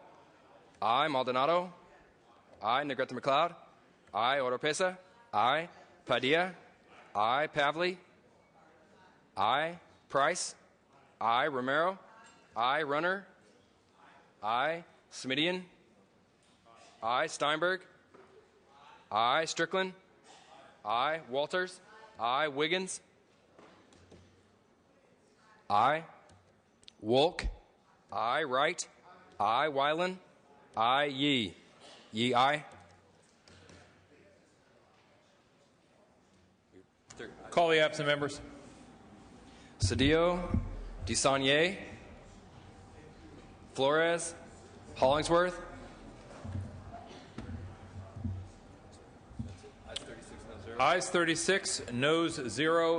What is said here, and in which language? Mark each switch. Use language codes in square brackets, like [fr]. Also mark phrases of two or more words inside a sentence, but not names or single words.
[en] Aye. Maldonado. Aye. Negrete McLeod. Aye. Oropesa. Aye. Padilla. Aye. Pavley. Aye. Price. Aye. Romero. Aye. Runner. Aye. Smidian. Aye. Steinberg. I. Strickland. I. Walters. I. Wiggins. I. Wolk. I. Wright. I. Weiland. I. Yee. Yee, aye. Call the absent members. Cedillo, DeSaulnier, Flores, Hollingsworth. Ayes 36, noes 0.